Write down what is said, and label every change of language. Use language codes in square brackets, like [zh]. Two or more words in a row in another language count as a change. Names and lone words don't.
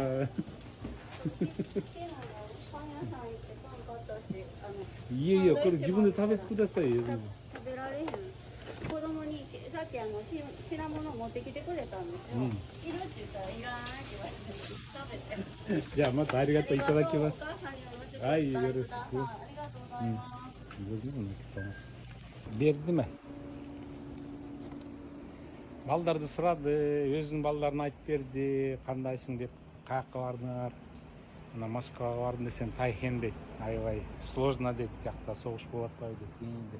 [ja] いやいや、これ自分で食べてくださいよ。食べられへん。子供にさっき品物持ってきてくれたんですよ。いるって言ったらいらないって言われて食べて。じゃあまたありがとういただきます。お母さんにもはい、よろしく。ありがとうございます。 [ky] Берди ме? Балдарды сурады, өзүнүн балдарына айтып берди, кандайсың деп, каяка бардыңар? Мына Москвага бардым десем, Тайхен дейт. Аябай сложно дейт, жакта согуш болуп атпайбы дейт, кийин дейт.